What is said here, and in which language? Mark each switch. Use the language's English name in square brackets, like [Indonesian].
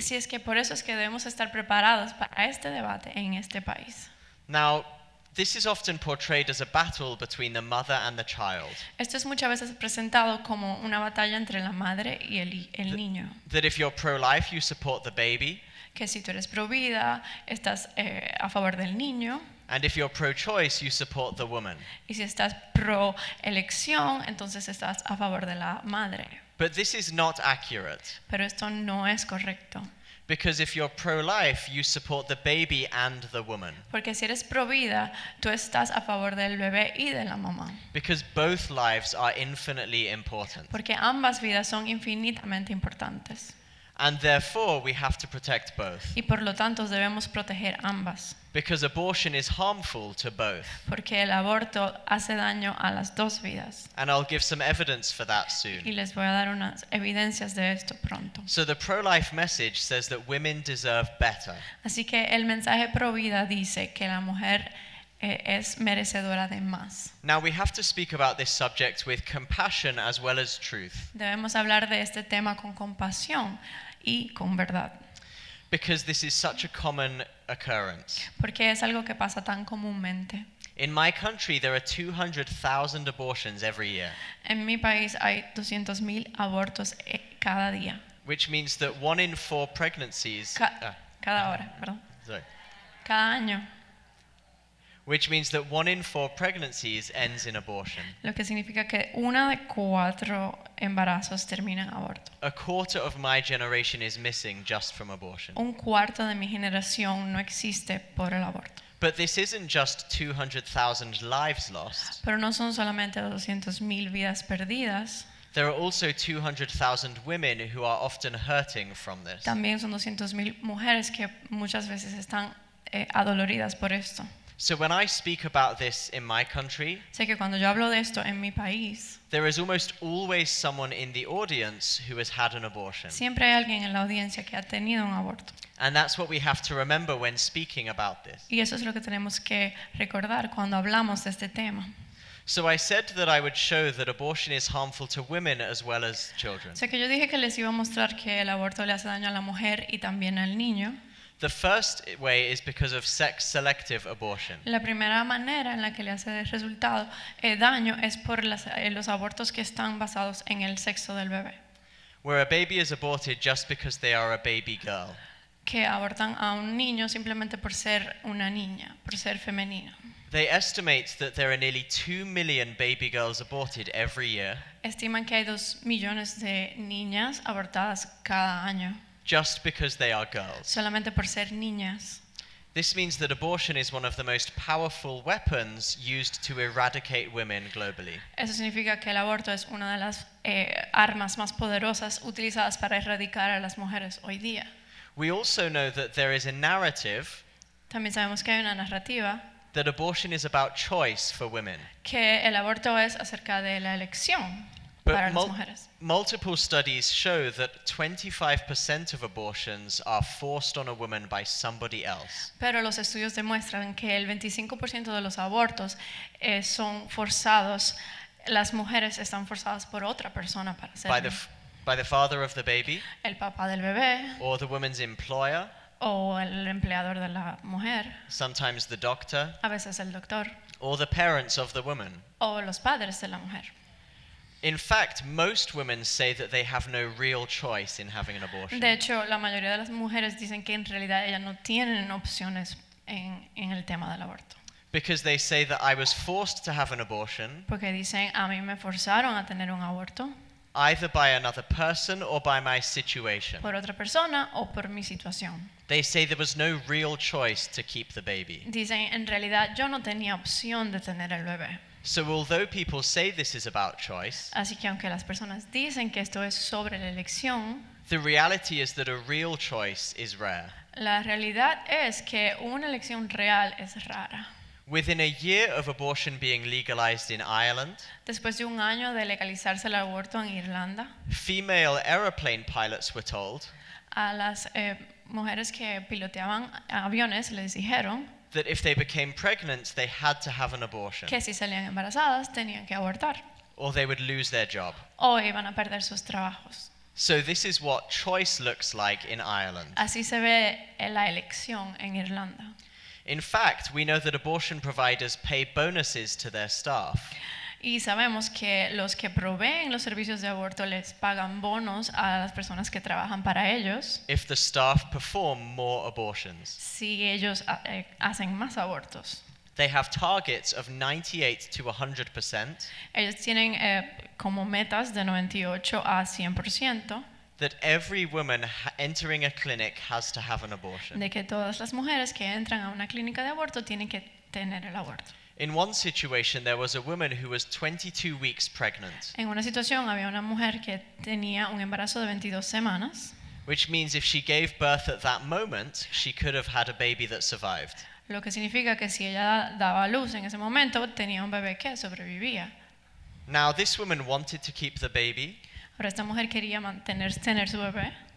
[Spanish] Así es que por eso es que debemos estar preparados para este debate en este país. [English] Now, this is often portrayed as a battle between the mother and the child. [Spanish] Esto es muchas veces presentado como una batalla entre la madre y el niño. [English] That if you're pro-life, you support the baby, [Spanish] Que si tú eres pro vida, estás a favor del niño. [English] and if you're pro-choice, you support the woman. [Spanish] Y si estás pro elección, entonces estás a favor de la madre. [English] But this is not accurate, [Spanish] Pero esto no es correcto. [English] because if you're pro-life, you support the baby and the woman, [Spanish] Porque si eres pro vida, tú estás a favor del bebé y de la mamá. [English] because both lives are infinitely important. [Spanish] Porque ambas vidas son infinitamente importantes. [English] And therefore, we have to protect both, [Spanish] Y por lo tanto debemos proteger ambas. [English] because abortion is harmful to both. [Spanish] Porque el aborto hace daño a las dos vidas. [English] And I'll give some evidence for that [Spanish] Y [English] soon. [Spanish] les voy a dar unas evidencias de esto pronto. [English] So the pro-life message says that women deserve better. [Spanish] Así que el mensaje pro vida dice que la mujer es merecedora de más. [English] Now we have to speak about this subject with compassion as well as truth, [Spanish] Debemos hablar de este tema con compasión y con verdad. [English] because this is such a common occurrence. [Spanish] Porque es algo que pasa tan comúnmente. [English] In my country, there are 200,000 abortions every year, [Spanish] En mi país hay 200,000 abortos cada día. [English] which means that 1 in 4 pregnancies, [Spanish] Cada hora, perdón. [English] sorry, [Spanish] Cada año. [English] which means that 1 in 4 pregnancies ends in abortion. [Spanish] Lo que significa que 1 de 4 embarazos termina en aborto. [English] A quarter of my generation is missing just from abortion. [Spanish] 1/4 de mi generación no existe por el aborto. [English] But this isn't just 200,000 lives lost. [Spanish] Pero no son solamente 200,000 vidas perdidas, [English] There are also 200,000 women who are often hurting from this. [Spanish] también son 200,000 mujeres que muchas veces están adoloridas por esto. [English] So when I speak about this in my country, [Spanish] Sé que cuando yo hablo de esto en mi país, [English] there is almost always someone in the audience who has had an abortion. [Spanish] siempre hay alguien en la audiencia que ha tenido un aborto. [English] And that's what we have to remember when speaking about this. [Spanish] Y eso es lo que tenemos que recordar cuando hablamos de este tema. [English] So I said that I would show that abortion is harmful to women as well as children. [Spanish] O sea que yo dije que les iba a mostrar que el aborto le hace daño a la mujer y también al niño. [English] The first way is because of sex-selective abortion. [Spanish] La primera manera en la que le hace daño es por los abortos que están basados en el sexo del bebé. [English] Where a baby is aborted just because they are a baby girl. [Spanish] Que abortan a un niño simplemente por ser una niña, por ser femenina. [English] They estimate that there are nearly 2 million baby girls aborted every year [Spanish] Estiman que hay 2 millones de niñas abortadas cada año, [English] just because they are girls. [Spanish] solamente por ser niñas. [English] This means that abortion is one of the most powerful weapons used to eradicate women globally. [Spanish] Eso significa que el aborto es una de las armas más poderosas utilizadas para erradicar a las mujeres hoy día. [English] We also know that there is a narrative [Spanish] También sabemos que hay una narrativa [English] that abortion is about choice for women. [Spanish] que el aborto es acerca de la elección para [English] But [Spanish] las mujeres. [English] multiple studies show that 25% of abortions are forced on a woman by somebody else. [Spanish] Pero los estudios demuestran que el 25% de los abortos son forzados, las mujeres están forzadas por otra persona para hacerlo. [English] By the father of the baby, [Spanish] El papá del bebé [English] or the woman's employer, [Spanish] o el empleador de la mujer, [English] sometimes the doctor, [Spanish] a veces el doctor [English] or the parents of the woman. [Spanish] o los padres de la mujer. [English] In fact, most women say that they have no real choice in having an abortion. [Spanish] De hecho, la mayoría de las mujeres dicen que en realidad ellas no tienen opciones en el tema del aborto. [English] Because they say that I was forced to have an abortion [Spanish] Porque dicen, a mí me forzaron a tener un aborto [English] either by another person or by my situation. [Spanish] por otra persona o por mi situación. [English] They say there was no real choice to keep the baby. [Spanish] Dicen, en realidad yo no tenía opción de tener el bebé. [English] So although people say this is about choice, [Spanish] Así que aunque las personas dicen que esto es sobre la elección, [English] The reality is that a real choice is rare. [Spanish] La realidad es que una elección real es rara. [English] Within a year of abortion being legalized in Ireland, [Spanish] Después de un año de legalizarse el aborto en Irlanda, [English] female aeroplane pilots were told [Spanish] a las mujeres que piloteaban aviones les dijeron [English] that if they became pregnant, they had to have an abortion, [Spanish] que si salían embarazadas tenían que abortar [English] or they would lose their job. [Spanish] o iban a perder sus trabajos. [English] So this is what choice looks like in Ireland. [Spanish] Así se ve la elección en Irlanda. [English] In fact, we know that abortion providers pay bonuses to their staff. [Spanish] Y sabemos que los que proveen los servicios de aborto les pagan bonos a las personas que trabajan para ellos [English] If the staff perform more abortions. [Spanish] si ellos hacen más abortos. [English] They have targets of 98 to 100% [Spanish] Ellos tienen como metas de 98 a 100% [English] that every woman entering a clinic has to have an abortion. [Spanish] de que todas las mujeres que entran a una clínica de aborto tienen que tener el aborto. [English] In one situation, there was a woman who was 22 weeks pregnant, [Spanish] En una situación había una mujer que tenía un embarazo de 22 semanas, [English] which means if she gave birth at that moment, she could have had a baby that survived. [Spanish] lo que significa que si ella daba a luz en ese momento tenía un bebé que sobrevivía. [English] Now, this woman wanted to keep the baby, [Spanish] Ahora esta mujer quería tener su bebé,